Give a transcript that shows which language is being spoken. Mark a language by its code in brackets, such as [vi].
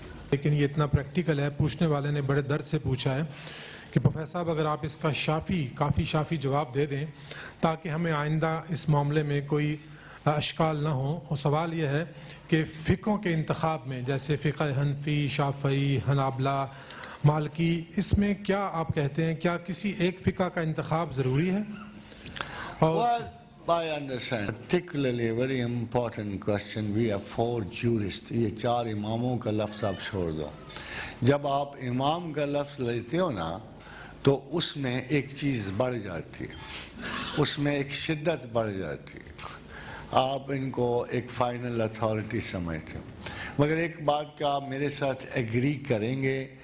[ur] لیکن یہ اتنا پریکٹیکل ہے، پوچھنے والے نے بڑے درد سے پوچھا ہے کہ پروفیسر صاحب اگر آپ اس کا کافی شافی جواب دے دیں تاکہ ہمیں آئندہ اس معاملے میں کوئی اشکال نہ ہو. اور سوال یہ ہے کہ فقہوں کے انتخاب میں جیسے فقہ حنفی، شافعی، حنابلہ، مالکی، اس میں کیا آپ کہتے ہیں کیا کسی ایک فقہ کا انتخاب ضروری ہے؟ [en] Well, I understand. Particularly a very important question. We have 4 jurists. [ur] یہ 4 اماموں کا لفظ آپ چھوڑ دو. جب آپ امام کا لفظ لیتے ہو نا تو اس میں ایک چیز بڑھ جاتی ہے، اس میں ایک شدت بڑھ جاتی ہے. آپ ان کو ایک فائنل اتھارٹی سمجھتے ہو. مگر ایک بات کا آپ میرے ساتھ ایگری کریں گے